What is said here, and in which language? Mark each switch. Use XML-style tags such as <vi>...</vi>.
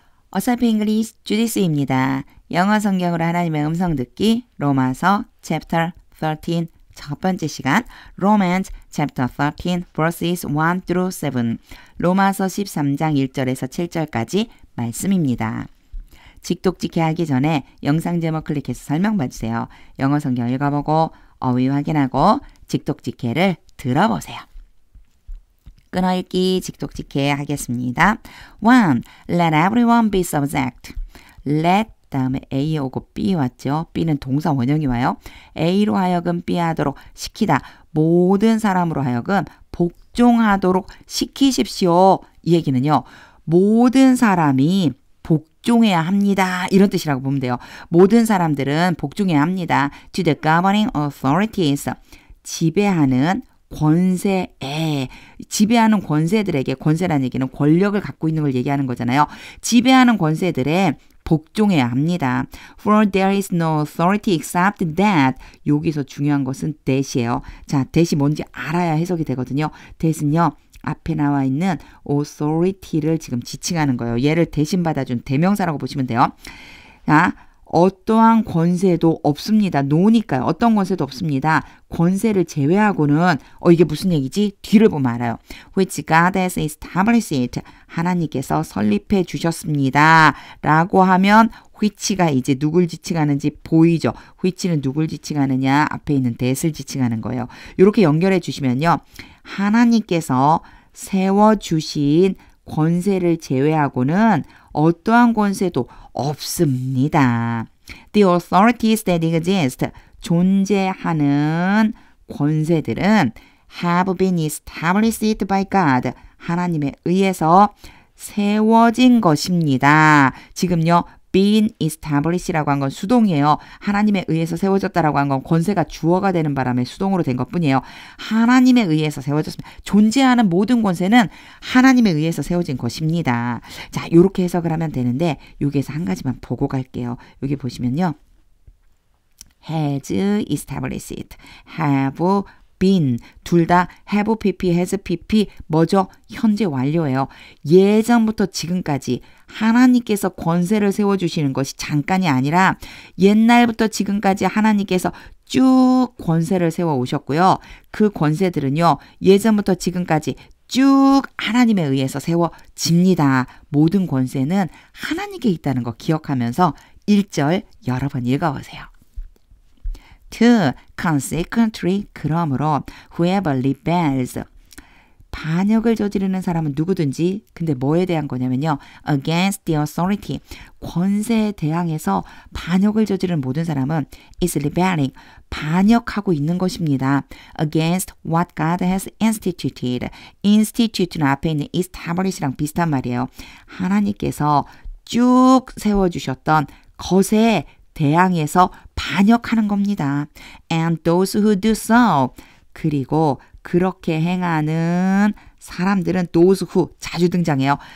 <ko>어설피 잉글리시 주디스입니다. 영어 성경으로 하나님의 음성 듣기 로마서 chapter 13 첫 번째 시간</ko> <en>Romans chapter 13 verses 1 through 7</en> <ko>로마서 13장 1절에서 7절까지 말씀입니다. 직독직해 하기 전에 영상 제목 클릭해서 설명 봐주세요. 영어 성경 읽어보고 어휘 확인하고 직독직해를 들어보세요. 끊어읽기 직독직해 하겠습니다. 1.</ko> <en>Let everyone be subject.</en> <ko>Let 다음에 A 오고 B 왔죠. B는 동사 원형이 와요. A로 하여금 B 하도록 시키다. 모든 사람으로 하여금 복종하도록 시키십시오. 이 얘기는요. 모든 사람이 복종해야 합니다. 이런 뜻이라고 보면 돼요. 모든 사람들은 복종해야 합니다.</ko> <en>To the governing authorities.</en> <ko>지배하는 권세에 지배하는 권세들에게 권세라는 얘기는 권력을 갖고 있는 걸 얘기하는 거잖아요. 지배하는 권세들에 복종해야 합니다.</ko> <en>For there is no authority except that.</en> <ko>여기서 중요한 것은 that이에요. 자, that이 뭔지 알아야 해석이 되거든요. that은요. 앞에 나와 있는 authority를 지금 지칭하는 거예요. 얘를 대신 받아준 대명사라고 보시면 돼요. 자, 어떠한 권세도 없습니다. 노니까요. 어떤 권세도 없습니다. 권세를 제외하고는 이게 무슨 얘기지? 뒤를 보면 알아요.</ko> <en>Which God has established.</en> <ko>하나님께서 설립해 주셨습니다. 라고 하면 which가 이제 누굴 지칭하는지 보이죠. which는 누굴 지칭하느냐? 앞에 있는 that을 지칭하는 거예요. 이렇게 연결해 주시면요. 하나님께서 세워주신 권세를 제외하고는 어떠한 권세도 없습니다.</ko> <en>The authorities that exist,</en> <ko>존재하는 권세들은</ko> <en>have been established by God,</en> <ko>하나님에 의해서 세워진 것입니다. 지금요. been establish라고 한 건 수동이에요. 하나님에 의해서 세워졌다라고 한 건 권세가 주어가 되는 바람에 수동으로 된 것뿐이에요. 하나님에 의해서 세워졌습니다. 존재하는 모든 권세는 하나님에 의해서 세워진 것입니다. 자, 이렇게 해석을 하면 되는데 여기에서 한 가지만 보고 갈게요. 여기 보시면요. has established, have been 둘 다 have pp, has pp 뭐죠? 현재 완료예요. 예전부터 지금까지 하나님께서 권세를 세워주시는 것이 잠깐이 아니라 옛날부터 지금까지 하나님께서 쭉 권세를 세워오셨고요. 그 권세들은요. 예전부터 지금까지 쭉 하나님에 의해서 세워집니다. 모든 권세는 하나님께 있다는 거 기억하면서 1절 여러 번 읽어보세요. 2.</ko> <en>Consequently,</en> <ko>그러므로</ko> <en>whoever rebels,</en> <ko>반역을 저지르는 사람은 누구든지 근데 뭐에 대한 거냐면요.</ko> <en>against the authority,</en> <ko>권세에 대항해서 반역을 저지르는 모든 사람은</ko> <en>is rebelling,</en> <ko>반역하고 있는 것입니다.</ko> <en>against what God has instituted.</en> <ko>institute는 앞에 있는 establish랑 비슷한 말이에요. 하나님께서 쭉 세워주셨던 것에 대항해서 반역하는 겁니다.</ko> <en>And those who do so.</en> <ko>그리고 그렇게 행하는 사람들은 those who 자주 등장해요.</ko>